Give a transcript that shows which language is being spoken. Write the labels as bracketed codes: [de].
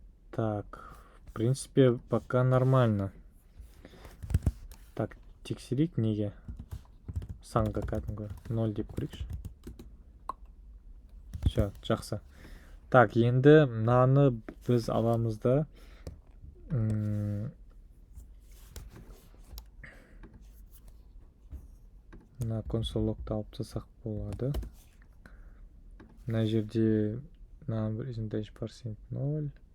[ru] Так, в принципе, пока нормально. Так, [kk] тексерейік неге? Санға кәдімгі 0 деп көрейікші. [ru] Все, [kk] жақсы. [ru] Так, [kk] енді мынаны біз аламыз да мына console log'ты алып тастасақ болады. Мына жерде number is integer %0.